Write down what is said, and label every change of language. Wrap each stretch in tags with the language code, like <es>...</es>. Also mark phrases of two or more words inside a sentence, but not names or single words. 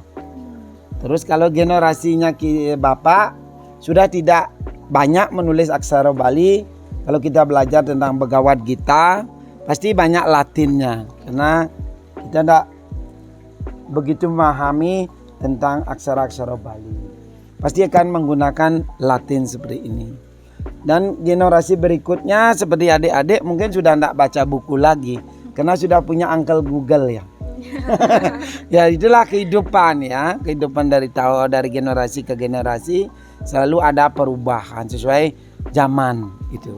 <id>Terus kalau generasinya bapak sudah tidak banyak menulis aksara Bali. Kalau kita belajar tentang Bhagavad Gita, pasti banyak Latinnya. Karena kita tidak begitu memahami tentang aksara-aksara Bali. Pasti akan menggunakan Latin seperti ini. Dan generasi berikutnya seperti adik-adik mungkin sudah tidak baca buku lagi. Karena sudah punya Uncle Google ya. Ya itulah kehidupan ya. Kehidupan dari generasi ke generasi selalu ada perubahan sesuai zaman itu.</id>